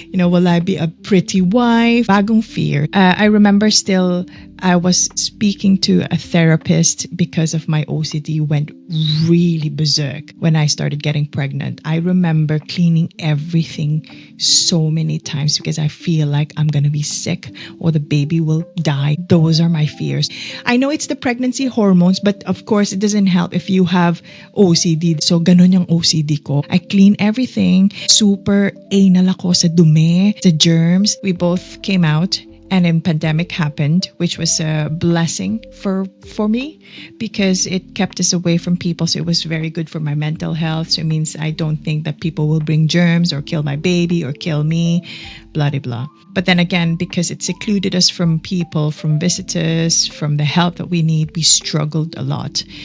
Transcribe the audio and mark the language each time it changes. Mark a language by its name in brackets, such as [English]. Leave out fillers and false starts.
[English] Will I be a pretty wife? Bagong fear. I remember still, I was speaking to a therapist because of my OCD went really berserk when I started getting pregnant. I remember cleaning everything so many times because I feel like I'm going to be sick or the baby will die. Those are my fears. I know it's the pregnancy hormones, but of course it doesn't help if you have OCD. [Filipino] So ganun yung OCD ko. [English] I clean everything. [Filipino] Super anal ako sa dumi, sa germs. [English] We both came out. And then pandemic happened, which was a blessing for me because it kept us away from people. So it was very good for my mental health. So it means I don't think that people will bring germs or kill my baby or kill me, blah, blah, blah. But then again, because it secluded us from people, from visitors, from the help that we need, we struggled a lot.